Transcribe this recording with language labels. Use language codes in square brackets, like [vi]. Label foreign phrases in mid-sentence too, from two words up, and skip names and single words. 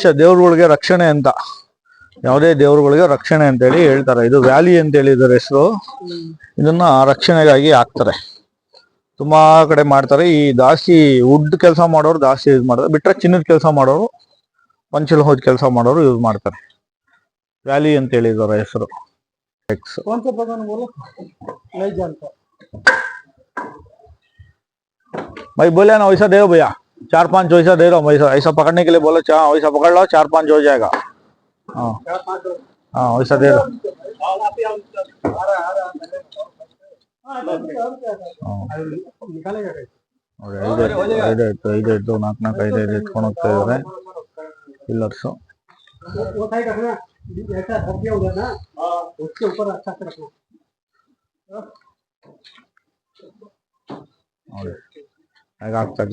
[kn] ದೇವ್ರುಗಳಿಗೆ ರಕ್ಷಣೆ ಅಂತ, ಯಾವುದೇ ದೇವ್ರುಗಳಿಗೆ ರಕ್ಷಣೆ ಅಂತೇಳಿ ಹೇಳ್ತಾರೆ. ಇದು ವ್ಯಾಲಿ ಅಂತೇಳಿ ಇದರ ಹೆಸರು. ಇದನ್ನ ರಕ್ಷಣೆಗಾಗಿ ಹಾಕ್ತಾರೆ. ತುಂಬಾ ಕಡೆ ಮಾಡ್ತಾರೆ. ಈ ಜಾಸ್ತಿ ವುಡ್ ಕೆಲಸ ಮಾಡೋರು ಜಾಸ್ತಿ ಯೂಸ್ ಮಾಡ್ತಾರೆ. ಬಿಟ್ರೆ ಚಿನ್ನದ ಕೆಲಸ ಮಾಡೋರು, ಪಂಚಲ್ ಹೋದ್ ಕೆಲಸ ಮಾಡೋರು ಯೂಸ್ ಮಾಡ್ತಾರೆ. ವ್ಯಾಲಿ ಅಂತ ಹೇಳಿದಾರೆ ಹೆಸರು. [hi] भाई बोले ना वैसा दे दो भैया, 4-5 वैसा दे दो। वैसा ऐसा पकड़ने के लिए बोलो, वैसा पकड़ लो, 4-5 हो जाएगा. हाँ हाँ वैसा दे दो. [kn] ಐದು 4-5 ಎತ್ಕೊಂಡು ಹೋಗ್ತಾ ಇದಾರೆ ಪಿಲ್ಲರ್ಸ್. ನೋಡಿ ಹಾಗಾಗ್ತದೆ.